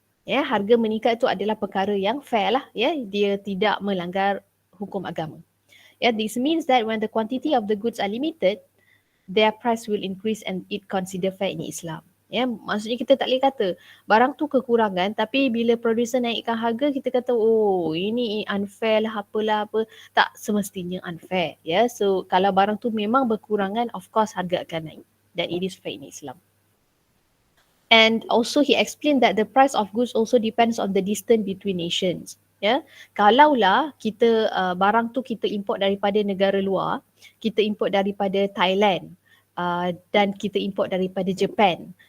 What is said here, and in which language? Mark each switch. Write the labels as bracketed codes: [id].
[ms] Ya, harga meningkat itu adalah perkara yang fair lah. Ya, dia tidak melanggar hukum agama. [en] Yeah, this means that when the quantity of the goods are limited, their price will increase and it considered fair in Islam. [ms] Ya, maksudnya kita tak boleh kata barang tu kekurangan tapi bila producer naikkan harga kita kata oh ini unfair lah apalah apa. Tak semestinya unfair. Ya, so kalau barang tu memang berkurangan, [en] of course [ms] harga akan naik. [en] That it is fair in Islam. And also he explained that the price of goods also depends on the distance between nations. [ms] Ya, kalaulah kita barang tu kita import daripada negara luar, kita import daripada Thailand dan kita import daripada Japan.